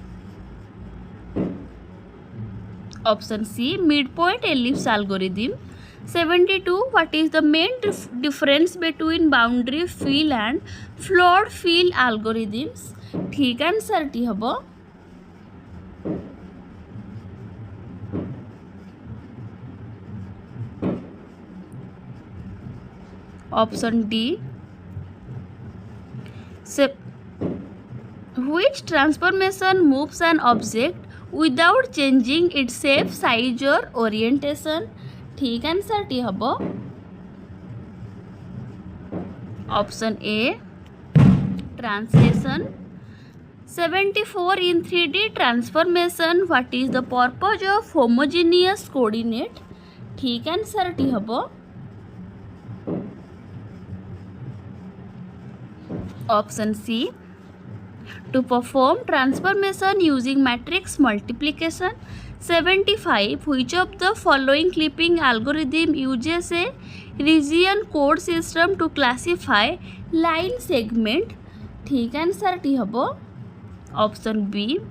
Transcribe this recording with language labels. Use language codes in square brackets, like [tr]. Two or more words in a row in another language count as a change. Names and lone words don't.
[en] option C mid point ellipse algorithm. 72. What is the main difference between boundary fill and flood fill algorithms? [or] ଠିକ ଆନସର ଟି ହେବ [en] option D. Which transformation moves an object without changing its shape, size or orientation? [or] ଠିକ ଆନସର ଟି ହେବ [en] option A translation. 74. In 3D transformation, what is the purpose of homogeneous coordinate? [or] ଠିକ ଆନସର ଟି ହେବ [en] option C. To perform transformation using matrix multiplication. 75. Which of the following clipping algorithm uses a region code system to classify line segment? [or] ଠିକ ଆନସର ଟି ହେବ [en] option B.